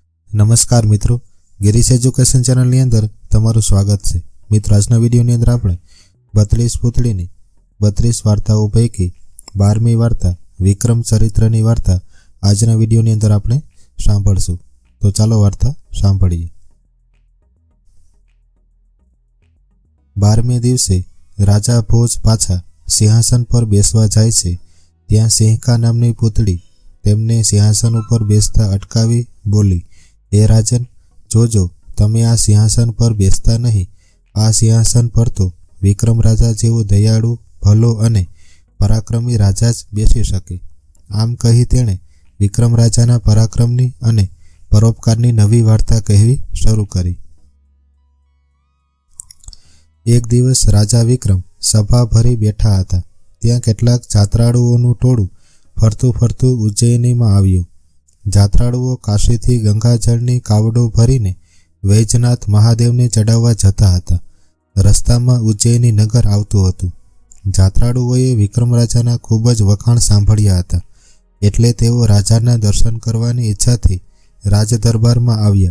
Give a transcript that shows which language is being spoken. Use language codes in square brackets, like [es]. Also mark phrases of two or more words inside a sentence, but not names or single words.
[gu] નમસ્કાર મિત્રો, ગિરીશ [en] Education Channel [gu] અંદર તમારું સ્વાગત છે। મિત્રો, આજના વિડિયોની અંદર આપણે 32 પૂતળીની 32 વાર્તાઓ પૈકી 12મી વાર્તા વિક્રમ ચરિત્રની વાર્તા આજના વિડિયોની અંદર આપણે સાંભળશું। તો ચાલો વાર્તા સાંભળીએ। 12મે દિવસે રાજા ભોજ પાછા સિંહાસન પર બેસવા જાય છે। ત્યાં સિંહકા નામની પુતળી તેમને સિંહાસન પર બેસતા અટકાવી બોલી, હે રાજન, જોજો તમે આ સિંહાસન પર બેસતા નહીં। આ સિંહાસન પર તો વિક્રમ રાજા જેવો દયાળુ, ભલો અને પરાક્રમી રાજા જ બેસી શકે। આમ કહી તેણે વિક્રમ રાજાના પરાક્રમની અને પરોપકારની નવી વાર્તા કહેવી શરૂ કરી। એક દિવસ રાજા વિક્રમ સભા ભરી બેઠા હતા। ત્યાં કેટલાક જાત્રાળુઓનું ટોળું ફરતું ફરતું ઉજ્જૈનીમાં આવ્યું। જાત્રાળુઓ કાશીથી ગંગાજળની કાવડો ભરીને વૈજનાથ મહાદેવને ચઢાવવા જતા હતા। રસ્તામાં ઉજ્જૈની નગર આવતું હતું। જાત્રાળુઓએ વિક્રમ રાજાના ખૂબ જ વખાણ સાંભળ્યા હતા, એટલે તેઓ રાજાના દર્શન કરવાની ઇચ્છાથી રાજદરબારમાં આવ્યા।